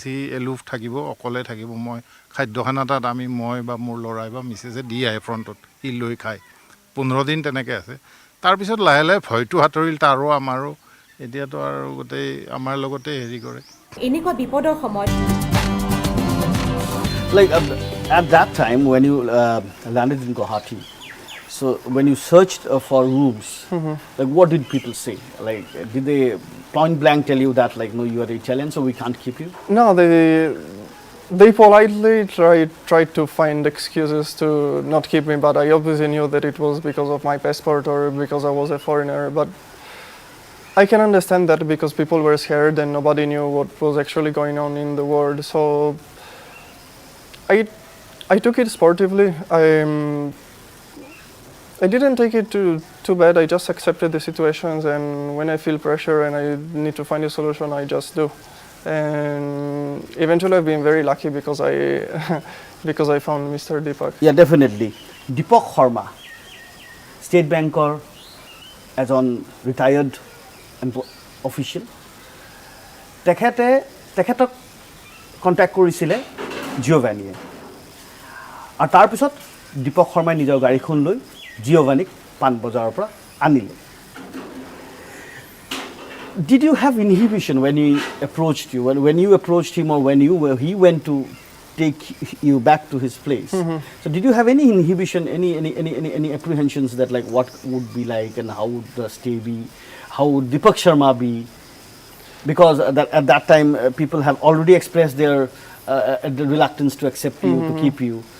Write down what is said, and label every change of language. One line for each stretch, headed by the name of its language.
Assamese: সি aloof থাকিব, অকলে থাকিব। মই খাদ্যখানা তাত মই বা মোৰ ল'ৰাই বা মিছেছে দি আহে ফ্ৰণ্টত, সি লৈ খায়। 15 দিন তেনেকৈ আছে। তাৰপিছত লাহে লাহে ভয়টো সাঁতৰিল তাৰো আমাৰো, এতিয়াতো আৰু গোটেই আমাৰ লগতে হেৰি কৰে। এনেকুৱা বিপদৰ সময়ত
English: Like at that time when you landed in Guwahati, so when you searched for rooms, like what did people say? Like did they point blank tell you that like no, you are Italian, so we can't keep you? No, they politely tried to find excuses to not keep me, but I obviously knew that it was because of my passport or because I was a foreigner. But I can understand that because people were scared and nobody knew what was actually going on in the world. So I took it sportively. I didn't take it too bad. I just accepted the situations, and when I feel pressure and I need to find a solution, I just do. And eventually I've been very lucky because I found Mr. Deepak. Yeah, definitely. Deepak Sharma, State Banker, as on retired official.
Assamese: তেখেতক contact কৰিছিলে জিঅ'ভানিয়ে, আৰু তাৰপিছত দীপক শৰ্মাই নিজৰ গাড়ীখন লৈ জিঅ'ভানিক পাণবজাৰৰ পৰা আনিলে।
English: Did you have inhibition when he approached you? When you approached him, or when he went to take you back to his place? So did you have any inhibition, any apprehensions that like what would be like and how would the stay be? How would Deepak Sharma be? Because at that time people have already expressed their reluctance to accept you, to keep you.